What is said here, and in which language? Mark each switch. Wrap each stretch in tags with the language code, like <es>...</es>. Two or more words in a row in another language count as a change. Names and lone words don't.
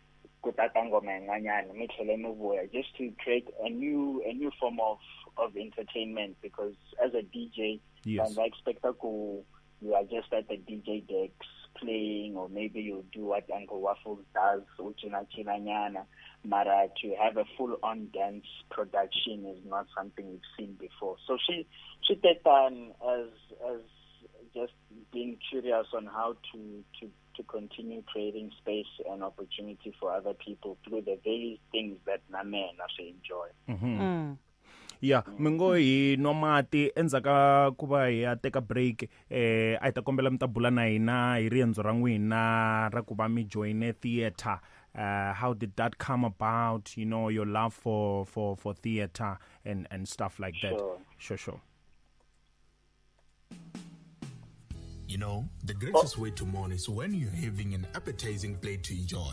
<en>just to create a new form of entertainment, because as a DJ, I expect you are just at the DJ decks playing, or maybe you do what Uncle Waffles does, Mara, to have a full-on dance production is not something we've seen before. So she did as just being curious on how to continue creating space and opportunity for other people through the various things that Name and I enjoy.</en> <ts>Yeah, mingo hi nwa mati endzaka ku va hi ya teka break a hi ta kombela mi ta bula na hina hi riendzo ra n'wina ra ku va mi</ts> <en>joine theatre. How did that come about? You know, your love for theatre and stuff like that. Sure. You know, the greatest way to mourn is when you're having an appetizing plate to enjoy.</en>